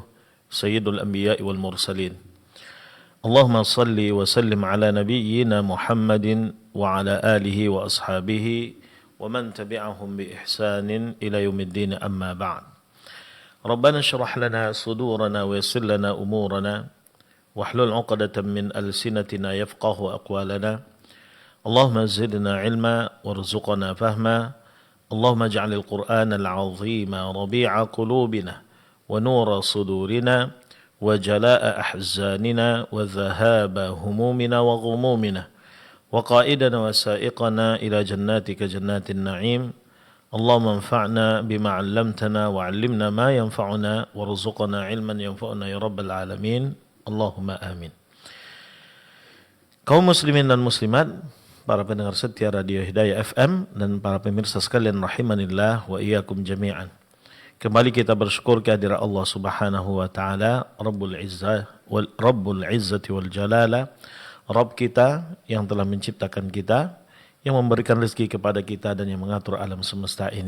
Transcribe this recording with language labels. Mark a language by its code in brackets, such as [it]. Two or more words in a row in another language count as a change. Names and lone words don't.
[ar] سيد الأنبياء والمرسلين. اللهم صل وسلم على نبينا محمد وعلى آله وأصحابه ومن تبعهم بإحسان إلى يوم الدين، أما بعد. ربنا اشرح لنا صدورنا ويسر لنا أمورنا واحلل عقدة من ألسنتنا يفقهوا أقوالنا. اللهم زدنا علما وارزقنا فهما. اللهم اجعل القرآن العظيم ربيع قلوبنا ونور صدورنا وجلاء أحزاننا وذهاب همومنا وغمومنا وقائدنا وسائقنا إلى جنتك جنات النعيم. اللهم انفعنا بما علمتنا وعلمنا ما ينفعنا وارزقنا علما ينفعنا يا رب العالمين. اللهم آمين. [id] Kaum muslimin dan muslimat, para pendengar setia Radio Hidayah FM dan para pemirsa sekalian [ar] رحمني الله وإياكم جميعا. [id] Kembali kita bersyukur kehadirat [ar] الله سبحانه وتعالى رب العزة والجلال, [id] Rabb kita yang telah menciptakan kita, yang memberikan rezeki kepada kita dan yang mengatur alam semesta ini.